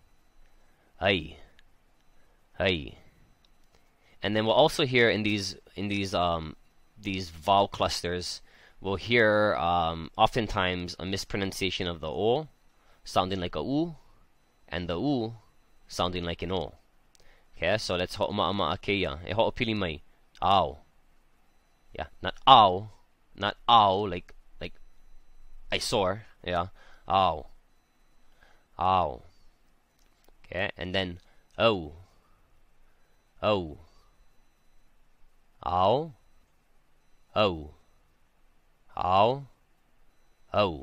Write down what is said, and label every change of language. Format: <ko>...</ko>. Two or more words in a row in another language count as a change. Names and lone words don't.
<en>And then we'll also hear in these vowel clusters, we'll hear oftentimes a mispronunciation of the o sounding like a u, and the u sounding like an o. Okay, so let's</en> <haw>ho'oma'ama akeia. E ho'opili mai.</haw> <en>Ow. Yeah, not ow, not ow like I sore. Yeah, ow, ow. Okay, and then oh, ow, ow, ow, oh.</en>